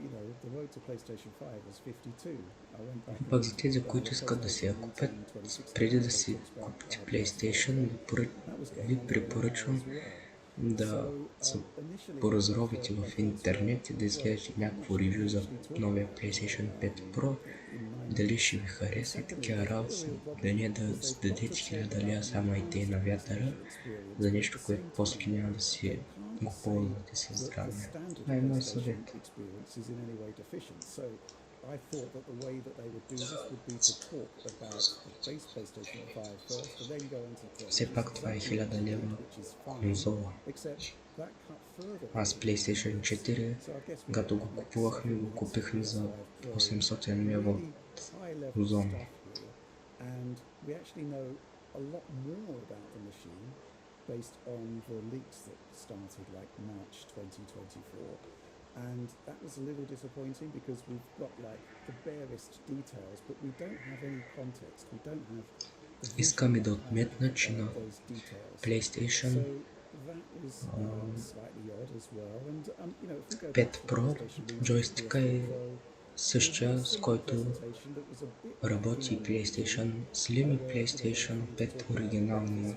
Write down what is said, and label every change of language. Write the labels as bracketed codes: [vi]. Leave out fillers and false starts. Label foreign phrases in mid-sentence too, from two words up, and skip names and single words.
[bg] Пък за тези, които искат да си я купят, преди да си купите PlayStation, ви препоръчвам да се поразровите в интернет и да изгледате някакво ревю за новия PlayStation 5 Pro, дали ще ви хареса и такива работи, да не да дадете 1000 лева само и те на вятъра за нещо, което после няма да си го ползвате със здраве. Това е мой съвет. [en] I thought that the way that they would do this would be to talk about the base PlayStation 5 first, and then go into [bg] Все пак това е 1000 лева конзола. Аз PlayStation 4, когато го купувахме, го купихме за 800 лева от зона. [en] And we actually know a lot more about the machine based on the leaks that started like March 2024. And that was a little disappointing because we've got like the barest details, but we don't have any context. We don't have. [bg] Искам и да отметна, че на PlayStation 5 Pro джойстика е същия, с който работи PlayStation Slim и PlayStation 5 оригиналния.